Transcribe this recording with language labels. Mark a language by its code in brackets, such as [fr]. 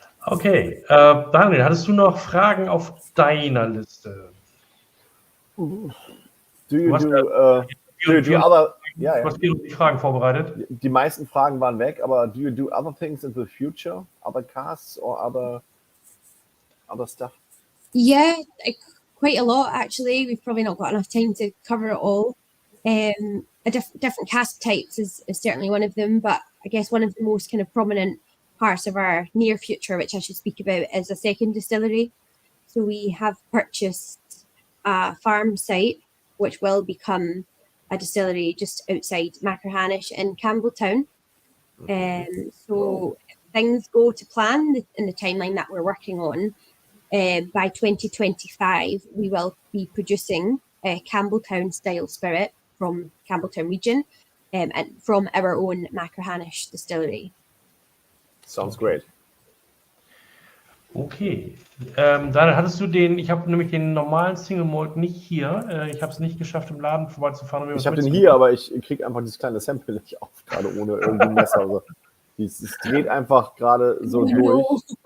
[de] Okay, Daniel, hattest du noch Fragen auf deiner Liste? [en] Do you do other? Ja. [de] Du hast die Fragen vorbereitet. Die meisten Fragen waren weg, aber [en] do you do other things in the future? Other casts or other stuff? Yeah, quite a lot actually. We've probably not got enough time to cover it all. Different cask types is certainly one of them, but I guess one of the most kind of prominent parts of our near future, which I should speak about, is a second distillery. So we have purchased a farm site, which will become a distillery just outside Machrihanish in Campbelltown. So if things go to plan in the timeline that we're working on, by 2025, we will be producing a Campbelltown style spirit from Campbelltown region and from our own Machrihanish distillery. Sounds great. [de] Okay, dann hattest du ich habe nämlich den normalen Single Malt nicht hier. Ich habe es nicht geschafft, im Laden vorbeizufahren. Ich habe den hier, aber ich kriege einfach dieses kleine Sample nicht auf, gerade ohne irgendwie Messer. Also, es dreht einfach gerade so durch.